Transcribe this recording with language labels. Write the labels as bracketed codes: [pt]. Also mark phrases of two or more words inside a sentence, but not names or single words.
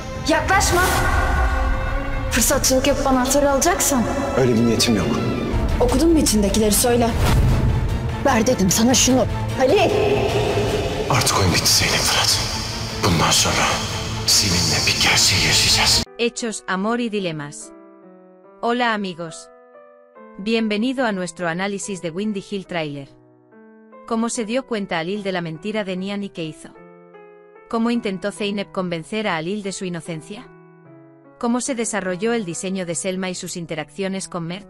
[tr] Yaklaşma. Fırsatçılık yapıp anahtarı alacaksan. Öyle bir niyetim yok. Okudun mu içindekileri, söyle. Ver dedim sana şunu. Halil. Artık oyun bitti Zeynep Fırat. Bundan sonra seninle bir gerçeği yaşayacağız. [es] Hechos, amor y dilemas. Hola amigos. Bienvenido a nuestro análisis de Windy Hill Trailer. ¿Cómo se dio cuenta Halil de la mentira de Nian y qué hizo? ¿Cómo intentó Zeynep convencer a Halil de su inocencia? ¿Cómo se desarrolló el diseño de Selma y sus interacciones con Mert?